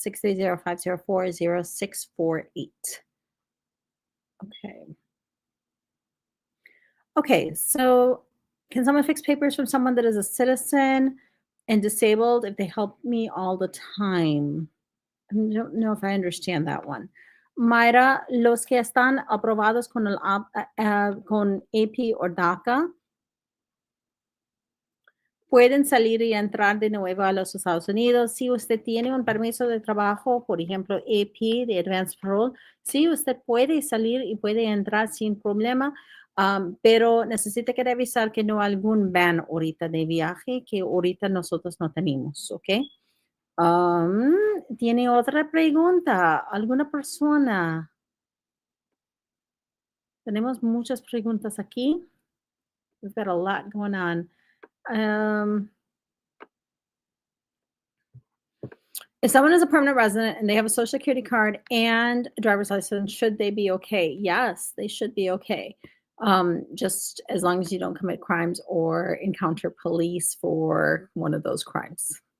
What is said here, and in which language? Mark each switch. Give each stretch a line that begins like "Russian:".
English: 630-504-0648. Okay. Okay, so can someone fix papers from someone that is a citizen and disabled if they help me all the time? I don't know if I understand that one.
Spanish: Mayra, los que están aprobados con con AP o DACA pueden salir y entrar de nuevo a los Estados Unidos. Si usted tiene un permiso de trabajo, por ejemplo, AP de Advanced Parole, sí, usted puede salir y puede entrar sin problema, pero necesita que revisar que no hay algún ban ahorita de viaje que ahorita nosotros no tenemos, ¿ok? Am, ¿Tiene otra pregunta? ¿Alguna persona? Tenemos muchas preguntas aquí.
English: We've got a lot going on. Um, if someone is a permanent resident and they have a social security card and a driver's license, should they be okay? Yes, they should be okay. Just as long as you don't commit crimes or encounter police for one of those crimes.